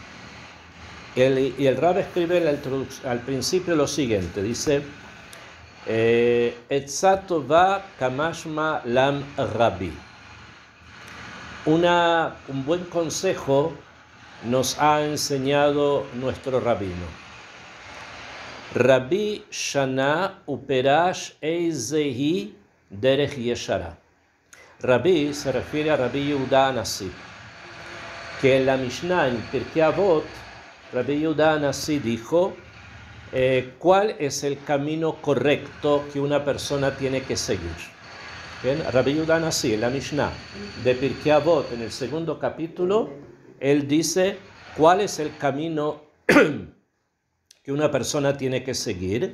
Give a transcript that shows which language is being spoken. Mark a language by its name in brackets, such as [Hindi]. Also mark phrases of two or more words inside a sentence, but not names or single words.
[Spanish] Y el Rab escribe al principio lo siguiente, dice: [Hebrew] עצת טובה קא משמע לן רבי. [Spanish] Un buen consejo nos ha enseñado nuestro rabino. [Hebrew] רבי שנה ופירש איזהי דרך ישרה. [Spanish] Rabbi se refiere a Rabbi Yehuda Anasi, que en la Mishnah, en Pirkei Avot, Rabbi Yehuda Anasi dijo cuál es el camino correcto que una persona tiene que seguir. Bien, Rabbi Yehuda Anasi, en la Mishnah de Pirkei Avot, en el 2º capítulo, él dice cuál es el camino que una persona tiene que seguir.